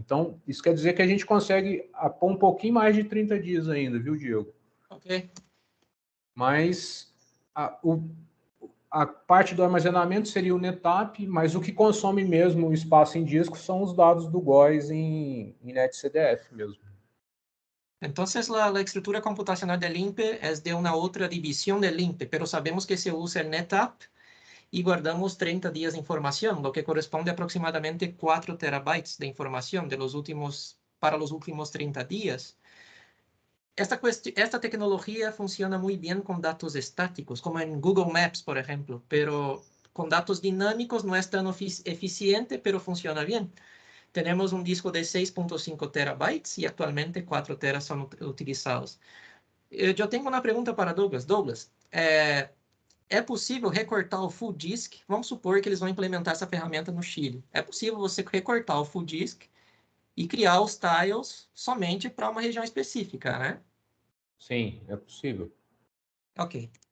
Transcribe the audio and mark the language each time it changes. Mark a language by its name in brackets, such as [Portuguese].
[Portuguese] Então, isso quer dizer que a gente consegue pôr um pouquinho mais de 30 dias ainda, viu, Diego? Ok. Mas a parte do armazenamento seria o NetApp, mas o que consome mesmo o espaço em disco são os dados do GOES em NetCDF mesmo. [Spanish] Entonces, la estructura computacional del INPE es de una otra división del INPE, pero sabemos que se usa el NetApp y guardamos 30 días de información, lo que corresponde a aproximadamente 4 terabytes de información para los últimos 30 días. Esta tecnología funciona muy bien con datos estáticos, como en Google Maps, por ejemplo, pero con datos dinámicos no es tan eficiente, pero funciona bien. Tenemos un disco de 6.5 terabytes y actualmente 4 teras son utilizados. Yo tengo una pregunta para Douglas. [Portuguese] Douglas, é possível recortar o full disk? Vamos supor que eles vão implementar essa ferramenta no Chile. É possível você recortar o full disk e criar os tiles somente para uma região específica, né? Sim, é possível. Ok.